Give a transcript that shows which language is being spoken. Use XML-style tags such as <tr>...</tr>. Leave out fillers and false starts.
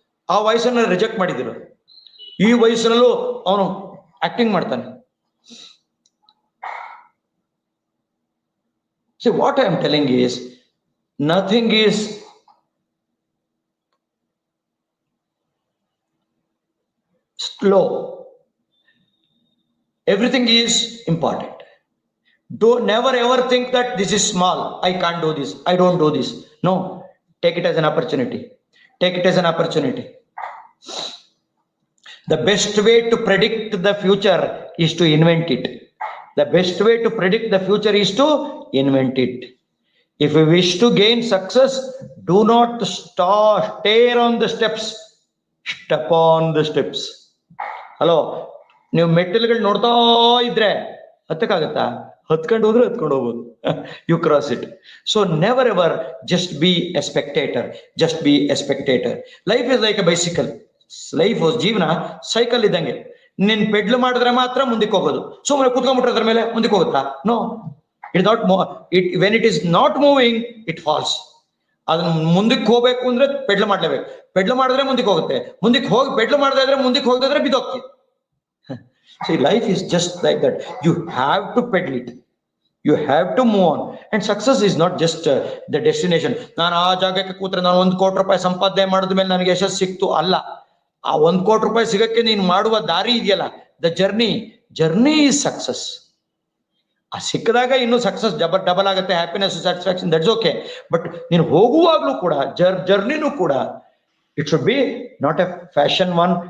<kn>ಆ ವಾಯ್ಸನ್ನ ರಿಜೆಕ್ಟ್ ಮಾಡಿದ್ರು. ಈ ವಯಸ್ಸಿನಲ್ಲೂ ಅವನು ಆಕ್ಟಿಂಗ್ ಮಾಡ್ತಾನೆ.</kn> <en>See what I am telling is nothing is slow. Everything is important. Don't never ever think that this is small. I can't do this. I don't do this. No. Take it as an opportunity. Take it as an opportunity. The best way to predict the future is to invent it. The best way to predict the future is to invent it. If you wish to gain success, do not stare on the steps. Step on the steps.</en> <kn>Hello, ನೀವು ಮೆಟ್ಟಿಲುಗಳು ನೋಡ್ತಾ ಇದ್ರೆ ಹತ್ತಕ್ಕಾಗತ್ತಾ? ಹತ್ಕೊಂಡು ಹೋದ್ರೆ ಹತ್ಕೊಂಡು ಹೋಗ್ಬೋದು.</kn> <en>You cross it. So never ever just be a spectator. Just be a spectator. Life is like a bicycle.</en> <kn>Life ಜೀವನ cycle ಇದ್ದಂಗೆ. ನಿನ್ ಪೆಡ್ಲು ಮಾಡಿದ್ರೆ ಮಾತ್ರ ಮುಂದಕ್ಕೆ ಹೋಗೋದು. ಸುಮ್ಮನೆ ಕುತ್ಕೊಂಡ್ಬಿಟ್ರೆ ಅದ್ರ ಮೇಲೆ ಮುಂದಕ್ಕೆ ಹೋಗುತ್ತಾ?</kn> <en>No. It not when it is not moving it falls.</en> <kn>ಅದನ್ನ ಮುಂದಕ್ಕೆ ಹೋಗ್ಬೇಕು ಅಂದ್ರೆ ಪೆಡ್ಲು ಮಾಡ್ಲೇಬೇಕು. ಪೆಡ್ಲು ಮಾಡಿದ್ರೆ ಮುಂದಕ್ಕೆ ಹೋಗುತ್ತೆ. ಮುಂದಕ್ಕೆ ಹೋಗಿ ಪೆಡ್ಲು ಮಾಡದೇ ಇದ್ರೆ ಮುಂದಕ್ಕೆ ಹೋಗದಿದ್ರೆ ಬಿದ್ದೋಗ್ತಿ.</kn> <en>See, life is just like that. You have to pedal it. You have to move on. And success is not just the destination.</en> <kn>ನಾನು ಆ ಜಾಗಕ್ಕೆ ಕೂತ್ರೆ ನಾನು 1 ಕೋಟಿ ರೂಪಾಯಿ ಸಂಪಾದನೆ ಮಾಡಿದ ಮೇಲೆ ನನಗೆ ಯಶಸ್ಸು ಸಿಕ್ತು ಅಲ್ಲ. ಆ 1 ಕೋಟಿ ರೂಪಾಯಿ ಸಿಗಕ್ಕೆ ನೀನು ಮಾಡುವ ದಾರಿ ಇದೆಯಲ್ಲ,</kn> <en>The journey is success.</en> <kn>ಆ ಸಿಕ್ಕಿದಾಗ ಇನ್ನು ಸಕ್ಸಸ್ ಡಬಲ್ ಆಗುತ್ತೆ. Happiness, satisfaction,</kn> <en>That's okay. But</en> <kn>ನೀನು ಹೋಗುವಾಗ್ಲೂ ಕೂಡ ಜರ್ನಿನೂ ಕೂಡ</kn> <en>It should be not a fashion one.</en>